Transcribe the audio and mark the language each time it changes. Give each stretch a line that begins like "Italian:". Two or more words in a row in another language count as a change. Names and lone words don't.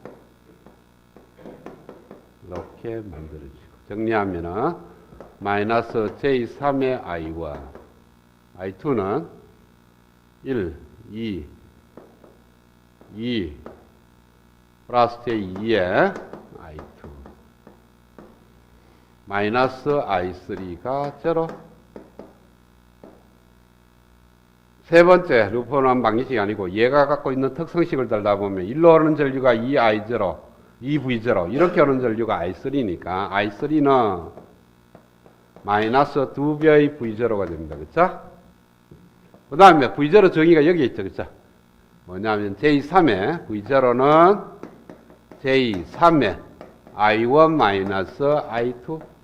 Korean: 이렇게 만들어지고 정리하면은 마이너스 J3의 I1, I2는 1, 2 플러스 J2의 I2 마이너스 I3가 0. 세 번째 루프는 방정식이 아니고 얘가 갖고 있는 특성식을 들다 보면 일로 오는 전류가 2I0, 2V0 이렇게 오는 전류가 I3니까 I3는 마이너스 2배의 V0가 됩니다. 그쵸? 그 다음에 V0 정의가 여기 있죠. 그쵸? 뭐냐면 J3의 V0는 J3의 I1 마이너스 I2.